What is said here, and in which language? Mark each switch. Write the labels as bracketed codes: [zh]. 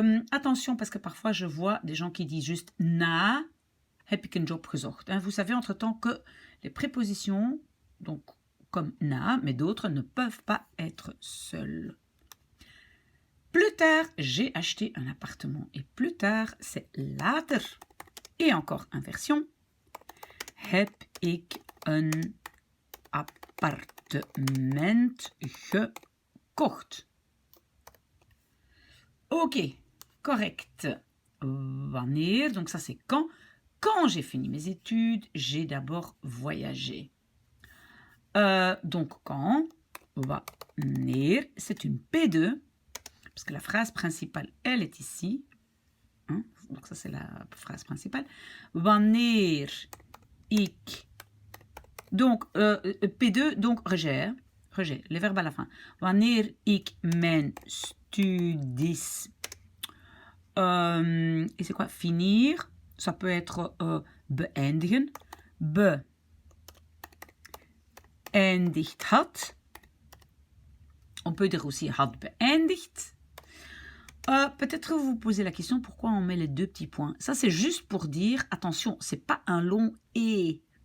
[fr] Attention, parce que parfois je vois des gens qui disent juste [nl] na, heb ik een job gezocht. [fr] Vous savez entre-temps que les prépositions, donc comme na, mais d'autres, ne peuvent pas être seules. Plus tard, j'ai acheté un appartement. Et plus tard, c'est later. Et encore inversion. [nl] Heb ik een appartement gekocht. Ok, [fr] correct. Wanneer, donc ça c'est quand. Quand j'ai fini mes études, j'ai d'abord voyagé. Donc quand, wanneer, c'est une P2, parce que la phrase principale, elle est ici. Hein? Donc ça c'est la phrase principale. [nl] Wanneer ik. [fr] Donc P2, donc rejet, les verbes à la fin. [nl] Wanneer ik mijn studies. [fr] Et c'est quoi? Finir. Ça peut être beëindigen. [nl] Beëindigd had. [fr] On peut dire aussi [nl] had beëindigd. [fr] Peut-être vous vous posez la question pourquoi on met les deux petits points. Ça c'est juste pour dire, attention, c'est pas un long E.